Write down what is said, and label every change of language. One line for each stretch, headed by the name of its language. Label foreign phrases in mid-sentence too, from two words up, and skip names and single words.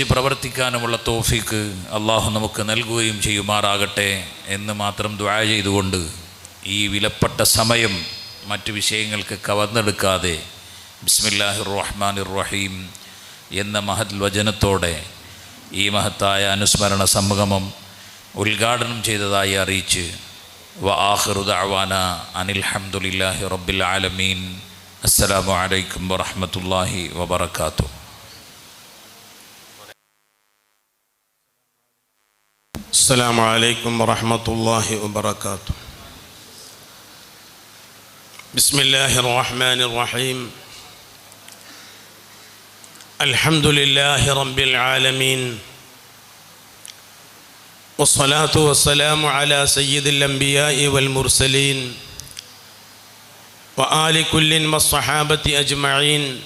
Malayalam: പ്രവർത്തിക്കാനുമുള്ള തൗഫീക്ക് അള്ളാഹു നമുക്ക് നൽകുകയും ചെയ്യുമാറാകട്ടെ എന്ന് മാത്രം ദുആ ചെയ്തുകൊണ്ട് ഈ വിലപ്പെട്ട സമയം മറ്റു വിഷയങ്ങൾക്ക് കവർന്നെടുക്കാതെ
Arabic: بسم الله الرحمن الرحيم
Malayalam: എന്ന മഹത് വചനത്തോടെ ഈ മഹത്തായ അനുസ്മരണ സംഗമം ഉദ്ഘാടനം ചെയ്തതായി അറിയിച്ച്
Arabic: وآخر دعوانا أن الحمد لله رب العالمين. السلام عليكم ورحمة الله وبركاته. السلام عليكم ورحمة الله وبركاته. بسم الله الرحمن الرحيم. الحمد لله رب العالمين، والصلاة والسلام على سيد الأنبياء والمرسلين وآل كل والصحابة أجمعين.